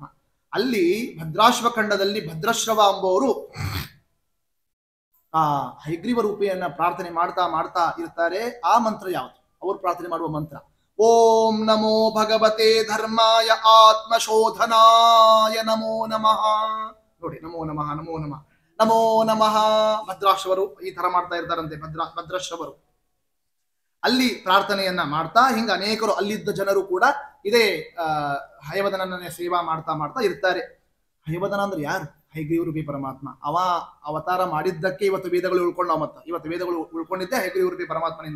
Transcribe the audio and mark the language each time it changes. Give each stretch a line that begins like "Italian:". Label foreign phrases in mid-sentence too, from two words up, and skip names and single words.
Kannada: ಅಲ್ಲಿ ಭದ್ರಾಶ್ವಖಂಡದಲ್ಲಿ ಭದ್ರಶ್ರವ ಎಂಬುವರು ಆ ಹಯಗ್ರೀವ ರೂಪಿಯನ್ನ ಪ್ರಾರ್ಥನೆ ಮಾಡ್ತಾ ಇರ್ತಾರೆ. ಆ ಮಂತ್ರ ಯಾವುದು? ಅವರು ಪ್ರಾರ್ಥನೆ ಮಾಡುವ ಮಂತ್ರ
Sanskrit: ಓಂ ನಮೋ ಭಗವತೆ ಧರ್ಮಾಯ ಆತ್ಮಶೋಧನಾಯ ನಮೋ ನಮಃ.
Kannada: ನೋಡಿ,
Sanskrit: ನಮೋ ನಮಃ ನಮೋ ನಮಃ ನಮೋ ನಮಃ.
Kannada: ಭದ್ರಾಶ್ರವರು ಈ ತರ ಮಾಡ್ತಾ ಇರ್ತಾರಂತೆ. ಭದ್ರಶ್ರವರು ಅಲ್ಲಿ ಪ್ರಾರ್ಥನೆಯನ್ನ ಮಾಡ್ತಾ, ಹಿಂಗ ಅನೇಕರು ಅಲ್ಲಿದ್ದ ಜನರು ಕೂಡ ಇದೇ ಹಯವದನನ್ನ ಸೇವಾ ಮಾಡ್ತಾ ಇರ್ತಾರೆ. ಹಯವದನ ಅಂದ್ರೆ ಯಾರು? ಹಯಗ್ರೀವ ರೂಪಿ ಪರಮಾತ್ಮ. ಅವ ಅವತಾರ ಮಾಡಿದ್ದಕ್ಕೆ ಇವತ್ತು ವೇದಗಳು ಉಳ್ಕೊಂಡಾವ. ಇವತ್ತು ವೇದಗಳು ಉಳ್ಕೊಂಡಿದ್ದೆ ಹಯಗ್ರೀವ ರೂಪಿ ಪರಮಾತ್ಮನಿಂದ.